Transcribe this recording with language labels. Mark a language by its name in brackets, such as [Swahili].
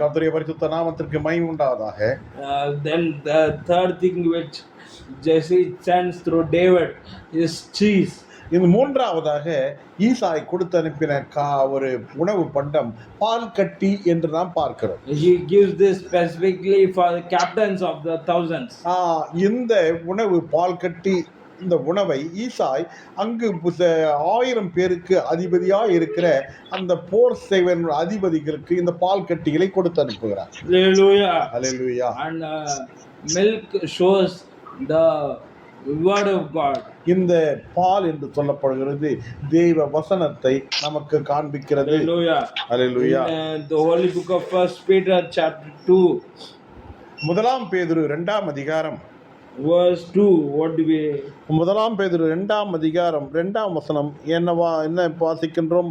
[Tamil] கர்த்தருடைய பரிசுத்த நாமத்திற்கு மகிமை உண்டாவதாக. [English] Then the third thing which Jesse sends through David is cheese. [Tamil] இந்த மூன்றாவதாக ஈசாய் கொடுத்து அனுப்பின ஒரு உணவு பண்டம் பால் கட்டி என்று நாம் பார்க்கிறோம். [English] He gives this specifically for the captains of the thousands. [Tamil] இந்த உணவு பால் கட்டி இந்த உணவை ஈசாய் அங்கு 1000 பேருக்கு அதிபதியாக இருக்கிற அந்த போர் சேவன் அதிபதிகளுக்கு இந்த பால் கட்டிகளை கொடுத்து அனுப்புகிறார். [English] Hallelujah. Hallelujah. And milk shows the word of God. [Tamil] இந்த பால் என்று சொல்லப்படுகிறது தேவ வசனத்தை நமக்கு காண்பிக்கிறது. [English] Hallelujah. Hallelujah. In the holy book of 1 Peter chapter 2 [Tamil] முதலாம் பேதுரு 2ஆம் அதிகாரம் [English] verse 2, what do we? [Tamil] முதலாம் பேதுரு 2ஆம் அதிகாரம் 2ஆம் வசனம் என்ன வாசிக்கின்றோம்?